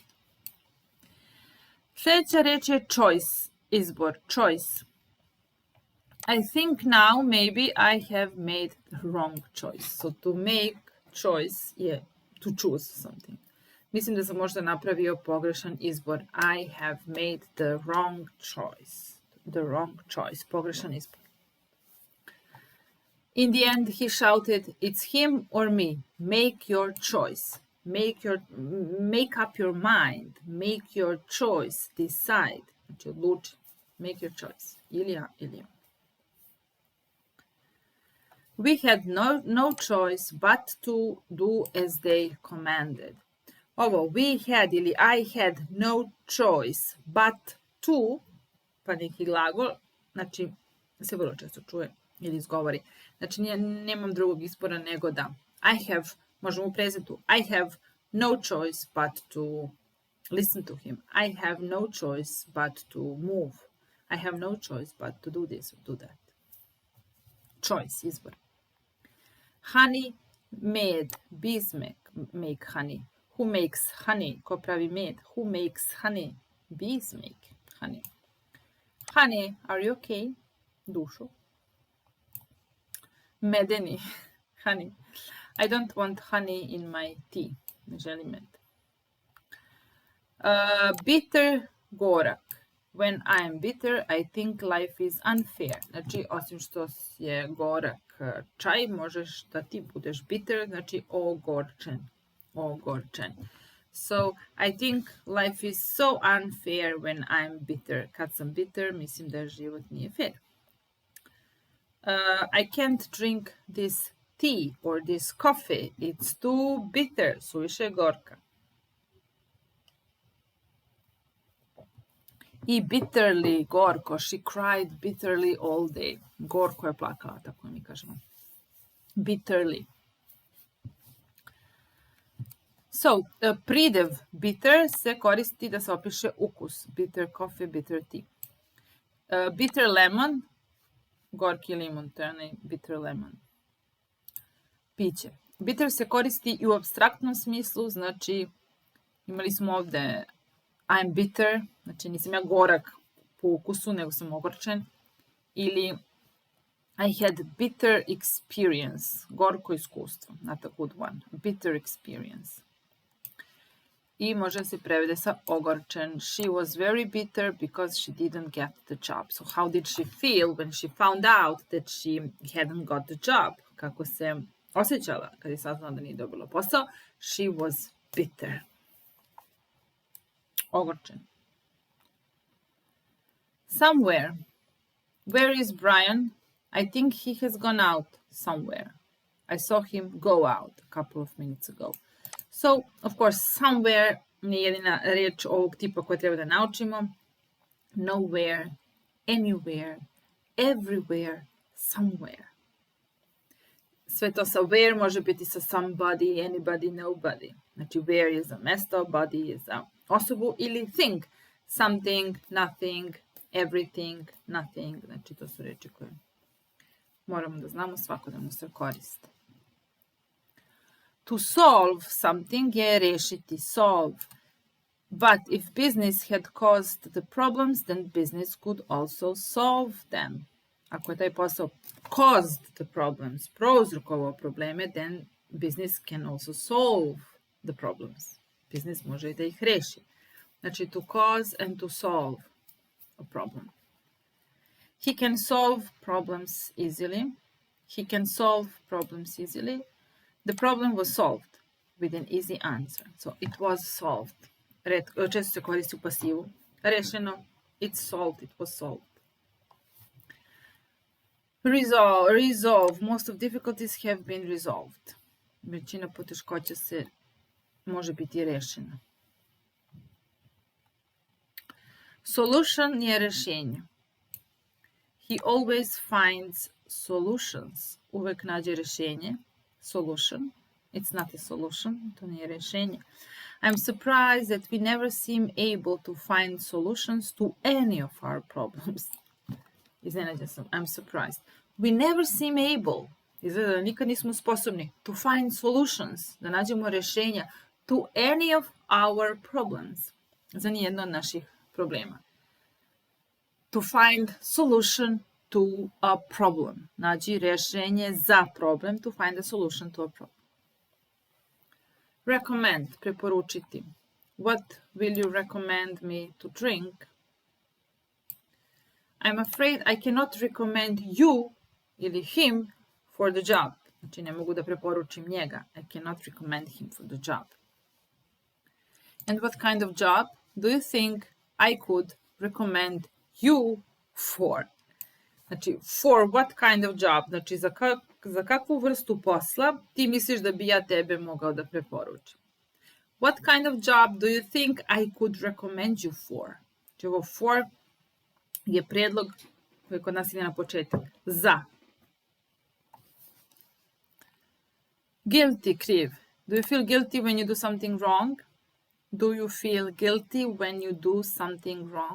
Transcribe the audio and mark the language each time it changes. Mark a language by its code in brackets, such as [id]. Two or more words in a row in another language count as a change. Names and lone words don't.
[sr] Sljedeća reč je choice, izbor, choice. [en] I think now maybe I have made the wrong choice. So to make choice je to choose something. [sr] Mislim da sam možda napravio pogrešan izbor. [en] I have made the wrong choice. The wrong choice, [sr] pogrešan izbor. [en] In the end, he shouted, it's him or me. Make your choice. Make up your mind. Make your choice. Decide. [sr] Znači, odluči. [en] Make your choice. [sr] Ili ja, ili ja. [en] We had no choice but to do as they commanded. Ovo, we had ili I had no choice but to, [sr] pa neki glagol, znači, se vrlo često čuje ili izgovori. Znači, nemam drugog izbora nego da. [en] I have, [sr] možemo u prezentu, [en] I have no choice but to listen to him. I have no choice but to move. I have no choice but to do this or do that. Choice, izbor. Honey, med, bees make honey. Who makes honey? [sr] Ko pravi med? [en] Who makes honey? Bees make honey. Honey, are you okay? [sr] Dušo. Medeni, honey. [en] I don't want honey in my tea. [sr] Ne želim med. Bitter, gorak. [en] When I am bitter, I think life is unfair. [sr] Znači, osim što je gorak čaj, možeš da ti budeš bitter, znači ogorčen. Ogorčen. [en] So, I think life is so unfair when I'm bitter. [sr] Kad sam bitter, mislim da život nije fair. [en] I can't drink this tea or this coffee. It's too bitter. [sr] Suviše gorka. [en] I bitterly, gorko. She cried bitterly all day. [sr] Gorko je plakala, tako mi kažemo. [en] Bitterly. [sr] So, pridev bitter se koristi da se opiše ukus. [en] Bitter coffee, bitter tea. Bitter lemon, [sr] gorki limun, to je onaj [en] bitter lemon. [sr] Piće. Bitter se koristi i u apstraktnom smislu, znači imali smo ovde [en] I'm bitter, [sr] znači nisam ja gorak po ukusu, nego sam ogorčen. [en] Ili I had bitter experience, [sr] gorko iskustvo, [en] not a good one. Bitter experience. [sr] i može se prevede sa ogorčen. [en] She was very bitter because she didn't get the job. So how did she feel when she found out that she hadn't got the job? [sr] Kako se osjećala kad je saznala da nije dobila posao? [en] She was bitter. Ogorčen. Somewhere. Where is Brian? I think he has gone out somewhere. I saw him go out a couple of minutes ago. [sr] So, of course, somewhere nije jedina riječ ovog tipa koju treba da naučimo. [en] Nowhere, anywhere, everywhere, somewhere. [sr] Sve to sa where može biti sa somebody, anybody, nobody. Znači, where je za mesto, body je za osobu ili thing. [en] Something, nothing, everything, nothing. [sr] Znači, to su riječi koje moramo da znamo, svakodnevno se koriste. To solve something je rešiti, solve. [en] But if business had caused the problems, then business could also solve them. [sr] Ako je taj posao [en] caused the problems, [sr] prouzrokovao probleme, [en] then business can also solve the problems. [sr] Business može i da ih reši. Znači, [en] to cause and to solve a problem. He can solve problems easily. He can solve problems easily. The problem was solved with an easy answer. So it was solved. [sr] Često se koristi u pasivu. Rešeno. [en] It's solved. It was solved. Resolve. Most of difficulties have been resolved. [sr] Većina poteškoća se može biti rešena. Solution je rešenje. [en] He always finds solutions. [sr] Uvek nađe rešenje. [en] Solution. It's not a solution. [sr] To nije rešenje. [en] I'm surprised that we never seem able to find solutions to any of our problems. [sr] Iznenađena sam. [en] I'm surprised. We never seem able. [sr] Izgleda da nikad nismo sposobni [en] to find solutions. [sr] Da nađemo rešenja [en] to any of our problems. [sr] Za nijedno od naših problema. [en] To find solution to a problem. [sr] Nađi rešenje za problem. [en] To find a solution to a problem. Recommend, preporučiti. What will you recommend me to drink? I'm afraid I cannot recommend you ili him for the job. [sr] Znači ne mogu da preporučim njega. [en] I cannot recommend him for the job. And what kind of job do you think I could recommend you for? Znači, for what kind of job? [sr] Znači, za kakvu vrstu posla ti misliš da bi ja tebe mogao da preporučim? [en] What kind of job do you think I could recommend you for? [sr] Znači, ovo for je prijedlog koji kod nas ide na početak. Za. Guilty, kriv. [en] Do you feel guilty when you do something wrong? Do you feel guilty when you do something wrong?